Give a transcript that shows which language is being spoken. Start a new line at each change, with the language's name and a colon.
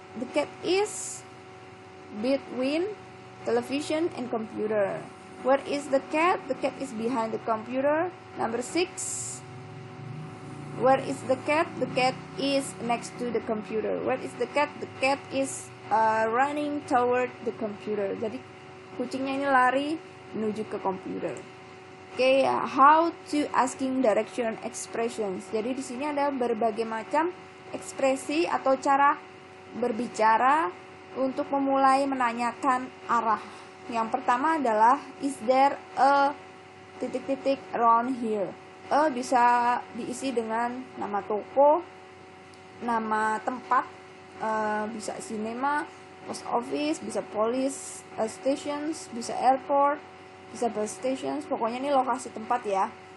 English: The cat is between television and computer. Where is the cat? The cat is behind the computer. Number 6. Where is the cat? The cat is next to the computer. Where is the cat? The cat is running toward the computer.
Indonesian: Jadi kucingnya ini lari menuju ke komputer.
English: Oke, how to asking direction expressions.
Indonesian: Jadi di sini ada berbagai macam ekspresi atau cara berbicara untuk memulai menanyakan arah. Yang pertama adalah
English: is there a
Indonesian: titik-titik
English: around here.
Indonesian: Bisa diisi dengan nama toko, nama tempat, bisa cinema, post office, bisa police stations, bisa airport, bisa bus stations, pokoknya ini lokasi tempat ya.